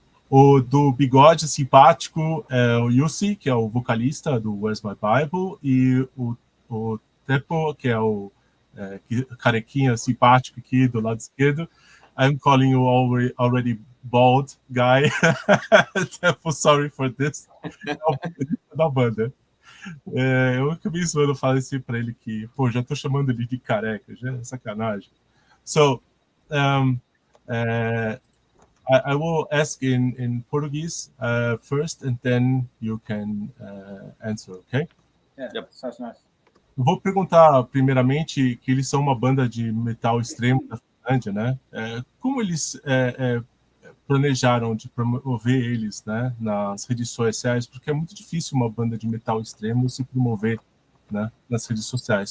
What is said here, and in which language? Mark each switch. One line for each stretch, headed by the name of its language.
Portuguese: O do bigode simpático é o Yussi, que é o vocalista do Where's My Bible, e o Tepo, que é o carequinha simpático aqui do lado esquerdo.
English: I'm calling you already bald guy.
Portuguese: Tepo,
English: sorry for this.
Portuguese: É o vocalista da banda. Eu acabei zoando, falei assim para ele que, pô, já tô chamando ele de careca, já é sacanagem.
English: So, I will ask in Portuguese first, and then you can answer, okay? Yeah, yep, sounds nice.
Portuguese: Eu vou perguntar primeiramente que eles são uma banda de metal extremo da Finlândia, né? Como eles planejaram de promover eles, né, nas redes sociais? Porque é muito difícil uma banda de metal extremo se promover, né, nas redes sociais.